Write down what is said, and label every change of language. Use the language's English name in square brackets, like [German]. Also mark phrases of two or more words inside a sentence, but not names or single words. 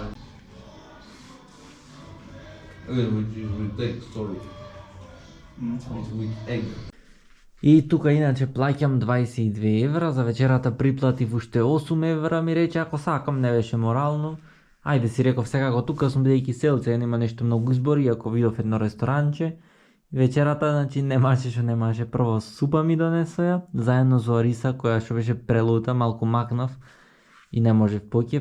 [English] Which is with egg, sorry. It's with egg. [Macedonian] И тука иначе плаќам 22 евра, за вечерата приплатив уште 8 евра, ми рече ако сакам, не беше морално. Ајде си реков секако тука сум бидејќи селце, нема нешто многу избори, ако видов едно ресторанче. Вечерата, значи, немаше што немаше. Прво супа ми донесоја, заедно со ориса која што беше прелута, малку макнав и не можев поќе.